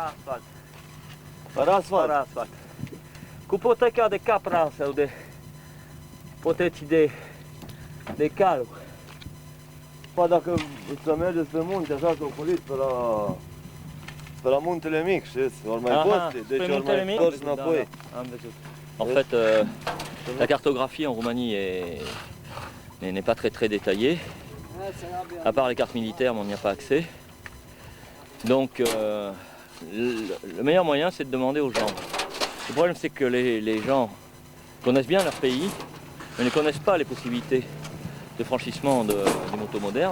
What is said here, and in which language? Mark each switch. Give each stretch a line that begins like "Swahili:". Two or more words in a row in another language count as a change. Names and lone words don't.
Romanian: Parasfalt. Cupoteca de capras ou de poteti de cal. Pa dacă să mergeți pe munte așa că ocoliți pe la muntele mic, știți, ori mai poți, deci ori mai întorci înapoi.
French: En fait, la cartographie en Roumanie n'est pas très détaillée. À part les cartes militaires, mais on n'y a pas accès. Donc le meilleur moyen, c'est de demander aux gens. Le problème, c'est que les gens connaissent bien leur pays, mais ne connaissent pas les possibilités de franchissement des motos modernes.